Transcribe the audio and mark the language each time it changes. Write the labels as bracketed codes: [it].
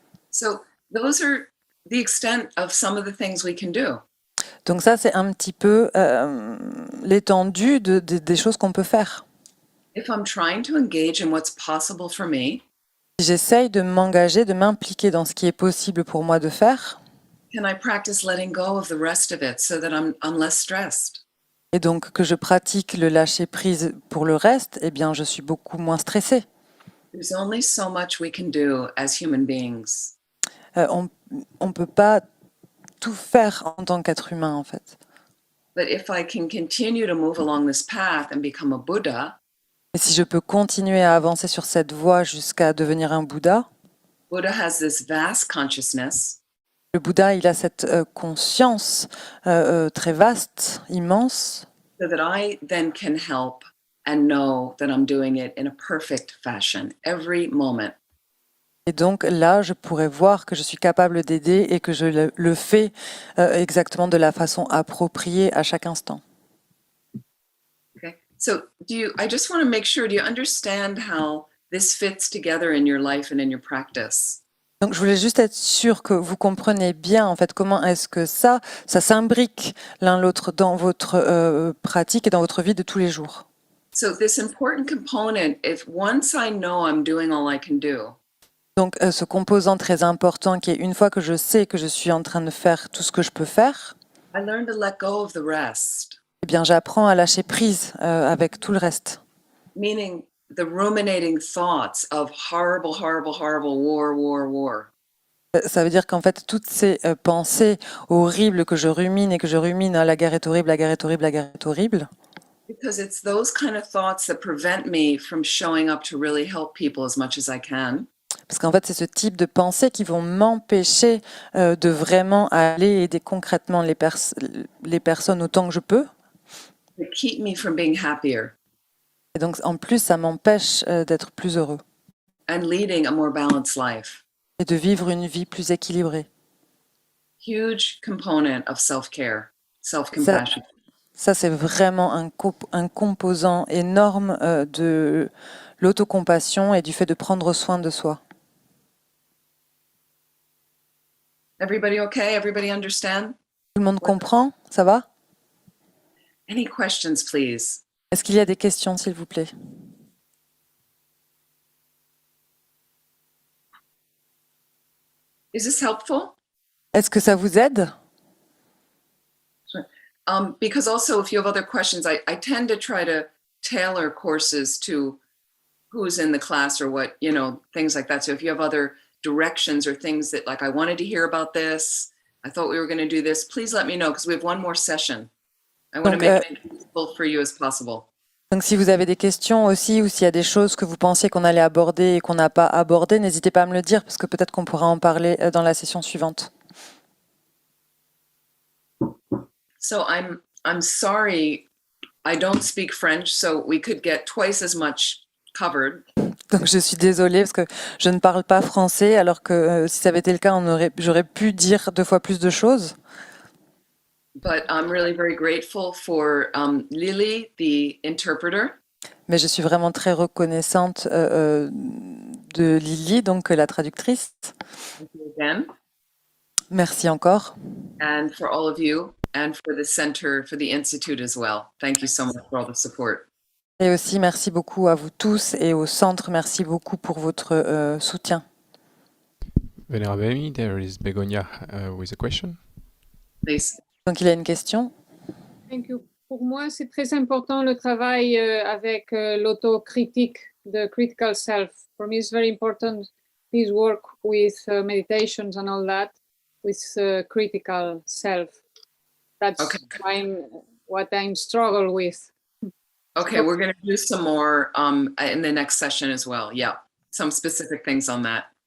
[en] So those are the extent of some of the things we can do. [fr] Donc ça, c'est un petit peu l'étendue des choses qu'on peut faire. [en] If I'm trying to engage in what's possible for me, [fr] Si j'essaye de m'engager, de m'impliquer dans ce qui est possible pour moi de faire, [en] can I practice letting go of the rest of it so that I'm less stressed? [fr] et donc que je pratique le lâcher-prise pour le reste, eh bien, je suis beaucoup moins stressée. [en] There's only so much we can do as human beings. [fr] On ne peut pas tout faire en tant qu'être humain, en fait. [en] But if I can continue to move along this path and become a Buddha, [fr] Et si je peux continuer à avancer sur cette voie jusqu'à devenir un Bouddha, [en] Buddha has this vast consciousness. [fr] le Bouddha, il a cette conscience très vaste, immense, [en] So that I then can help and know that I'm doing it in a perfect fashion every moment. [fr] et donc là, je pourrais voir que je suis capable d'aider et que je le fais exactement de la façon appropriée à chaque instant. [en] Okay. So I just want to make sure, do you understand how this fits together in your life and in your practice? [fr] Donc je voulais juste être sûre que vous compreniez bien en fait comment est-ce que ça s'imbrique l'un l'autre dans votre pratique et dans votre vie de tous les jours. [en] So this important component, if once I know I'm doing all I can do, [fr] Donc ce composant très important qui est une fois que je sais que je suis en train de faire tout ce que je peux faire, [en] I learn to let go of the rest, [fr] eh bien j'apprends à lâcher prise avec tout le reste. [en] meaning the ruminating thoughts of horrible, horrible, horrible war, war, war. [fr] Ça veut dire qu'en fait toutes ces pensées horribles que je rumine et que je rumine, ah, la guerre est horrible, la guerre est horrible, la guerre est horrible, [en] Because it's those kind of thoughts that prevent me from showing up to really help people as much as I can. [fr] parce qu'en fait c'est ce type de pensées qui vont m'empêcher de vraiment aller aider concrètement les personnes autant que je peux. [en] That keep me from being happier [fr] Et donc, en plus, ça m'empêche d'être plus heureux [en] and leading a more balanced life. [fr] et de vivre une vie plus équilibrée. [en] Huge component of self-care, self-compassion. [fr] Ça, c'est vraiment un composant énorme de l'autocompassion et du fait de prendre soin de soi. [en] Everybody okay? Everybody understand? [fr] Tout Tout le monde comprend? Ça va? [en] Any questions, please? [fr] Est-ce qu'il y a des questions, s'il vous plaît? [en] Is this helpful? [fr] Est-ce que ça vous aide? [en] Because also, if you have other questions, I tend to try to tailor courses to who's in the class or what, things like that. So if you have other directions or things that like, I wanted to hear about this, I thought we were going to do this, please let me know because we have one more session. I want to [fr] Donc, [en] make it as useful for you as possible. [fr] Donc si vous avez des questions aussi ou s'il y a des choses que vous pensiez qu'on allait aborder et qu'on n'a pas abordé, n'hésitez pas à me le dire parce que peut-être qu'on pourra en parler dans la session suivante. [en] So I'm sorry, I don't speak French, so we could get twice as much covered. [fr] Donc je suis désolée parce que je ne parle pas français alors que si ça avait été le cas, j'aurais pu dire 2 fois plus de choses. [en] But I'm really very grateful for Lily, the interpreter. [fr] Mais je suis vraiment très reconnaissante de Lily, donc la traductrice. [en] Thank you again. [fr] Merci encore. [en] And for all of you and for the center, for the Institute as well. Thank you so much for all the support. [fr] Et aussi merci beaucoup à vous tous et au centre, merci beaucoup pour votre soutien. [en] Venerable Amy, there is Begonia with a question. Please. [fr] Donc il a une question. [en] Thank you. [fr] Pour moi, c'est très important le travail avec l'autocritique, [en] the critical self. For me, it's very important this work with meditations and all that, with critical self. That's Okay. what I'm struggle with. Okay, we're going to do some more in the next session as well. Yeah, some specific things on that.